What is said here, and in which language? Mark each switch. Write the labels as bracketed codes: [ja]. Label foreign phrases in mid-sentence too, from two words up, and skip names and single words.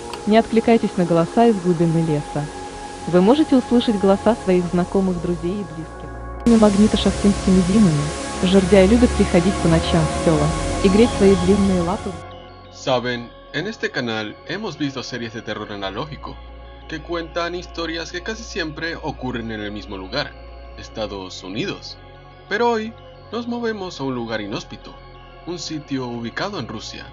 [ru] Не откликайтесь на голоса из глубины леса. Вы можете услышать голоса своих знакомых, друзей и близких. Магнитошахтинскими зимами жердяи любят приходить по ночам в села и греть свои длинные лапы. [es] Saben, en este canal hemos visto series de terror analógico que cuentan historias que casi siempre ocurren en el mismo lugar, Estados Unidos. Pero hoy nos movemos a un lugar inhóspito, un sitio ubicado en Rusia.